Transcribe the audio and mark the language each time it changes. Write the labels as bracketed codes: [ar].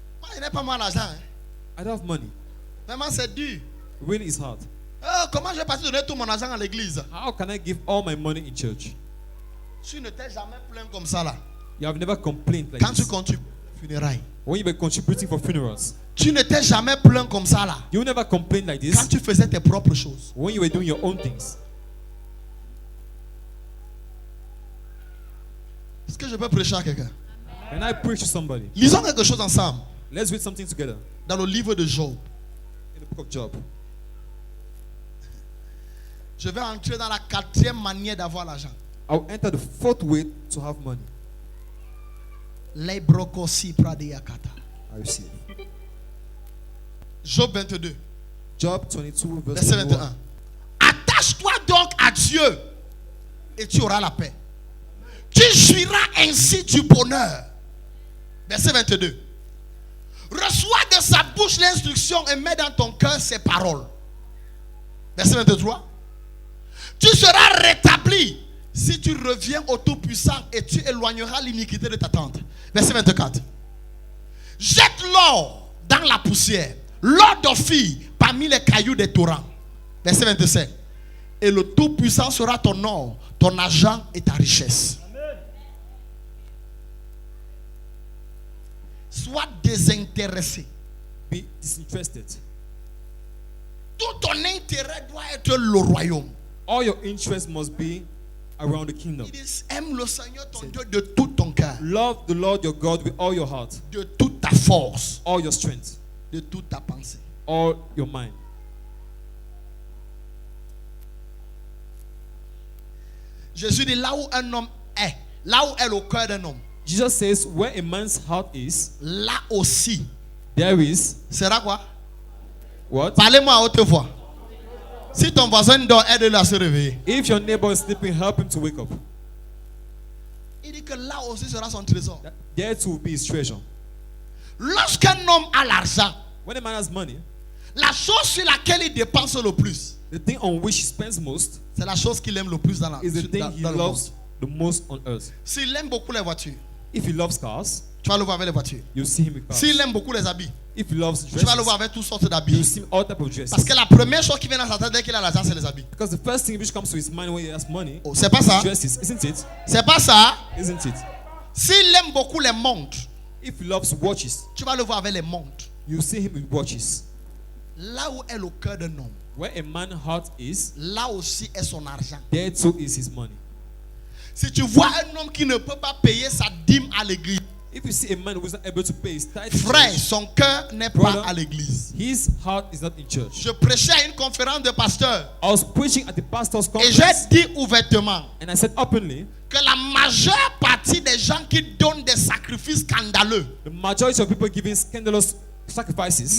[fr] Moi, je n'ai pas moi l'argent. Hein. [en] I don't have money. [fr] Vraiment, c'est dur. [en] Really is hard. [fr] Comment je vais passer donner tout mon argent à l'église? [en] How can I give all my money in church? [fr] Tu ne t'es jamais plaint comme ça là. [en] You have never complained like [fr] Quand tu [en] this. [fr] contribues aux funérailles. [en] When you were contributing for funerals, [fr] Tu ne t'es jamais plaint comme ça là. [en] you never complained like [fr] Quand [en] this. [fr] tu faisais tes propres choses. [en] When you were doing your own things. [fr] Est-ce que je peux prêcher à quelqu'un? [en] Can I preach to somebody? [fr] Lisons quelque chose ensemble. [en] Let's read something together [fr] Dans le livre de Job. [en] in the book of Job. [fr] Je vais entrer dans la 4e manière d'avoir l'argent. [en] I'll enter the 4th way to have money. Les brocosi pradeyakata. I receive. Job 22, Job 22, verse [fr] verset 21. 21. Attache-toi donc à Dieu et tu auras la paix. Tu jouiras ainsi du bonheur. Verset 22. Reçois de sa bouche l'instruction et mets dans ton cœur ses paroles. Verset 23. Tu seras rétabli si tu reviens au Tout-Puissant et tu éloigneras l'iniquité de ta tente. Verset 24. Jette l'or dans la poussière, l'or d'Ophir parmi les cailloux des torrents. Verset 25. Et le Tout-Puissant sera ton or, ton argent et ta richesse. Sois désintéressé. [en] Be disinterested. [fr] Tout ton intérêt doit être le royaume. [en] All your interest must be around the kingdom. [fr] Il dit, aime le Seigneur ton Dieu de tout ton cœur, [en] Love the Lord your God with all your heart, [fr] de toute ta force, [en] all your strength, [fr] de toute ta pensée. [en] all your mind. [fr] Jésus dit, là où un homme est, là où est le cœur d'un homme, [en] Jesus says, where a man's heart is, [fr] là aussi, [en] there is [fr] sera quoi? [en] what? [fr] Parlez-moi à haute voix. Si ton voisin dort, aide-le à se réveiller. [en] If your neighbor is sleeping, help him to wake up. [fr] Il dit que là aussi sera son trésor. [en] There too will be his treasure. [fr] Lorsqu'un homme a l'argent, [en] When a man has money, [fr] la chose sur laquelle il dépense le plus, [en] the thing on which he spends most [fr] c'est la chose qu'il aime le plus dans, [en] is the thing he [fr] dans le monde. [en] loves the most on earth. [fr] S'il aime beaucoup les voitures, [en] If he loves cars, [fr] tu vas le voir avec les voitures. [en] you'll see him with cars. [fr] S'il aime beaucoup les habits, [en] If he loves [fr] tu vas le [en] dresses, [fr] voir avec toutes sortes [en] you'll [fr] d'habits. [en] see all type of dresses. [fr] Parce que la première chose qui vient dans sa tête dès qu'il a l'argent, c'est les habits. [en] Because the first thing which comes to his mind when he has money, [fr] Oh, c'est pas ça. [en] dresses, isn't it? [fr] C'est pas ça. [en] Isn't it? [fr] S'il aime beaucoup les montres, [en] If he loves watches, [fr] tu vas le voir avec les montres. [en] you'll see him with watches. [fr] Là où est le cœur d'un homme, [en] Where a man's heart is, [fr] là aussi est son argent. [en] there too is his money. [fr] Si tu vois un homme qui ne peut pas payer sa dîme à l'église, [en] If you see a man who is not able to pay his tithe, to [fr] frère, [en] church, [fr] son cœur n'est pas [en] Brother. [fr] à l'église. [en] his heart is not in church. [fr] Je prêchais à une conférence de pasteurs [en] I was preaching at the pastor's [fr] et j'ai [en] conference, [fr] dit ouvertement [en] and I said openly, [fr] que la majeure partie des gens qui donnent des sacrifices scandaleux [en] the majority of people giving scandalous sacrifices